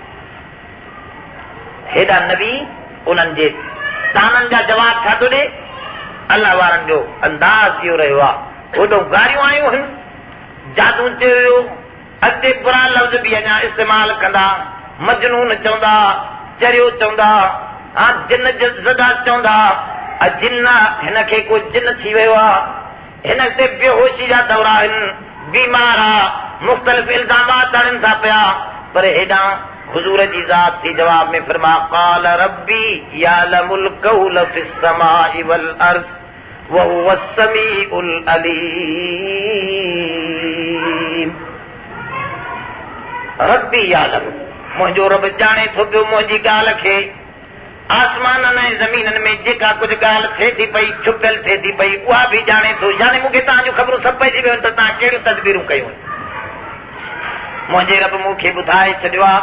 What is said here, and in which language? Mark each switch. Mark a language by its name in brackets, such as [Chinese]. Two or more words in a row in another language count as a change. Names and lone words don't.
[Sindhi] हेॾा नबी उन्हनि जे ताननि जा जवाब छा थो ॾे, अल्लाह वारनि जो अंदाज़ इहो रहियो आहे, होॾो गारियूं आयूं आहिनि, जादू चयो अॻिते बुरा लफ़्ज़ बि अञा इस्तेमाल कंदा, मजनून चवंदा, चरियो चवंदा, जिन ज़दा चवंदा, जिन हिन खे को जिन थी वियो आहे, हिन ते बेहोशी जा दौरा आहिनि, बीमार आहे, मुख़्तलिफ़ इल्ज़ामात आणनि था पिया। पर हेॾां हुज़ूर जी ज़ात थी जवाब में फरमा [Arabic] قال ربي يعلم القول في السماء والأرض وهو السميع العليم. ربي يعلم, [Sindhi] मुंहिंजो रब ॼाणे थो पियो मुंहिंजी ॻाल्हि खे। आसमाननि ऐं ज़मीननि में जेका कुझु ॻाल्हि थिए थी पई, छुपियल थिए थी पई, उहा बि ॼाणे थो। यानी मूंखे तव्हांजूं ख़बरूं सभु पइजी वियूं त तव्हां कहिड़ियूं तदबीरूं कयूं। मुंहिंजे रब मूंखे ॿुधाए छॾियो आहे।